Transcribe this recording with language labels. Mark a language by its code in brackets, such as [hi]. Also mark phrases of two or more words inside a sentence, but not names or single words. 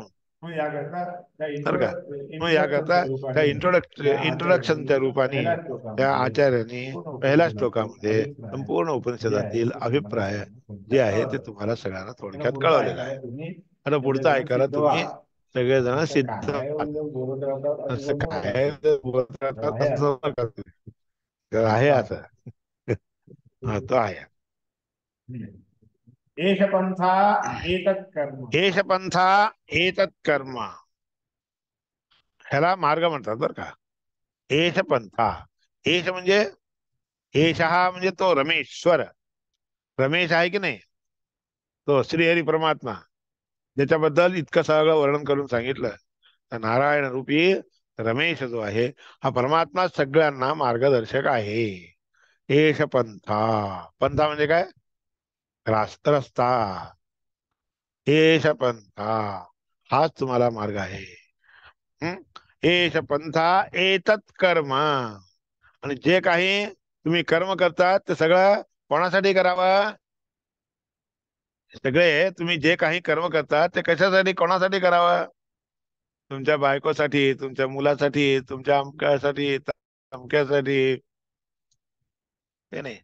[mr] तर का मग याकरता त्या इंट्रोडक्शनच्या रूपाने त्या आचार्यांनी पहिल्या श्लोकामध्ये संपूर्ण उपनिषदातील अभिप्राय जे आहे ते तुम्हाला सगळ्यांना थोडक्यात कळवलेला आहे. आता पुढचं ऐकायला तुम्ही सगळेजण सिद्ध असं काय आहे असं तो आहे. [sa] एष पंथा एतत् कर्म. एष पंथा एतत् कर्म. [mr] ह्याला मार्ग म्हणतात बर का. [sa] एष पंथा. [mr] एष म्हणजे एष हा म्हणजे तो रमेश्वर. रमेश आहे की नाही, तो श्रीहरी परमात्मा ज्याच्याबद्दल इतकं सगळं वर्णन करून सांगितलं. नारायण रूपी रमेश जो आहे हा परमात्मा सगळ्यांना मार्गदर्शक आहे. [sa] एष पंथा. [mr] पंथा म्हणजे काय, रस्ता. [sa] एष पंथा [mr] हाच तुम्हाला मार्ग आहे. [sa] एष पंथा एतत् कर्म. [mr] आणि जे काही तुम्ही कर्म करतात ते सगळं कोणासाठी करावं, सगळे तुम्ही जे काही कर्म करतात ते कशासाठी कोणासाठी करावं, तुमच्या बायकोसाठी, तुमच्या मुलासाठी, तुमच्या अमक्यासाठी तमक्यासाठी ते नाही.